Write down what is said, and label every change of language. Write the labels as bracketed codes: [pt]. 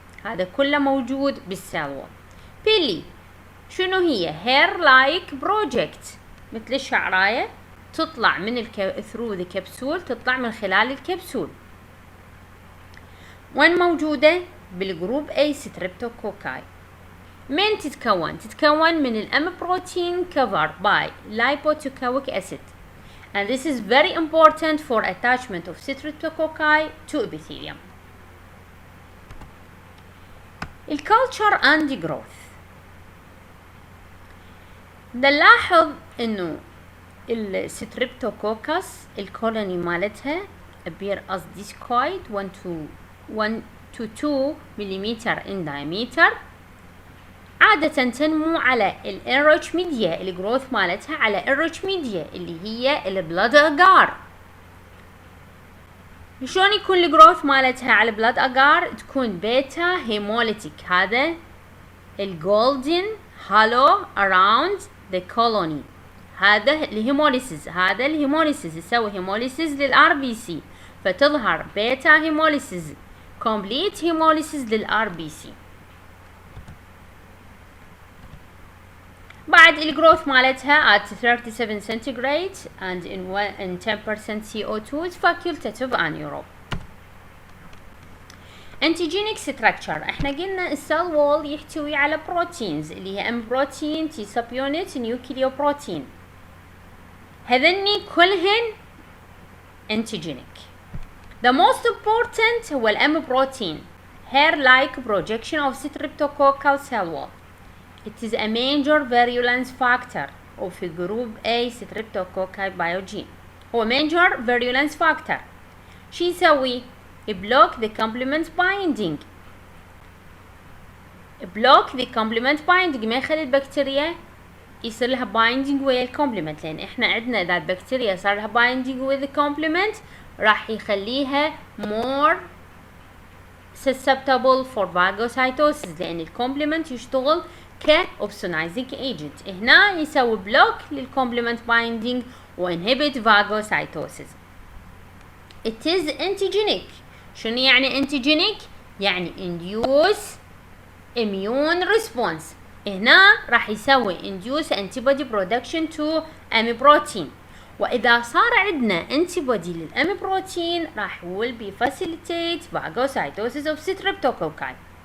[ar] هذا كله موجود بالسيل وول. بيلي شنو هي؟ هير لايك بروجكت مثل الشعراية تطلع من [en] through the capsule، [ar] تطلع من خلال الكبسول. وين موجودة؟ بالجروب A Streptococci. من تتكون من الأم بروتين [en] covered by lipotocoic acid and this is very important for attachment of Streptococci to epithelium. الculture and growth. [ar] نلاحظ إنه الستريبتوكوكس الكولوني مالتها [en] appear as discoid [ar] 1 to 2 مليمتر in diameter. عادة تنمو على الانريتش ميديا. الجروث مالتها على انريتش ميديا اللي هي البلاد اجار. شلون يكون الجروث مالتها على البلاد اجار؟ تكون بيتا هيموليتيك. هذا الجولدن هالو [en] around the colony. [ar] هذا الهيموليسيس. هذا الهيموليسيس يسوي هيموليسيس للار بي سي، فتظهر بيتا هيموليسيس، كومبليت هيموليسيس للار بي سي. بعد الجروث مالتها [en] at 37 centigrade and in 10% CO2 is facultative anaerobe. antigenic structure. [ar] احنا قلنا السيل وول يحتوي على بروتينز اللي هي ام بروتين، تي سب يونت، نيوكليو بروتين. هذني كلهن antigenic. [en] The most important [ar] هو الام بروتين. [en] hair-like projection of streptococcal cell wall. It is a major virulence factor of group A streptococcal pyogen. هو major virulence factor. [ar] شو يسوي؟ [en] block the complement binding. [ar] block the complement binding، ما يخلي البكتيريا يصير لها binding ويا الكومبلمنت، لان احنا عندنا اذا البكتيريا صار لها [en] binding with the complement [ar] راح يخليها [en] more susceptible for phagocytosis، [ar] لان الكومبلمنت يشتغل كأوبسونايزنج ايجنت. هنا يسوي بلوك للكومبلمنت بايندينج وانهبت phagocytosis. [en] It is antigenic. شنو يعني antigenic؟ يعني induce immune response. [ar] هنا راح يسوي [en] induce antibody production to M protein، [ar] وإذا صار عندنا antibody للM protein راح [en] will be facilitate phagocytosis of streptococci.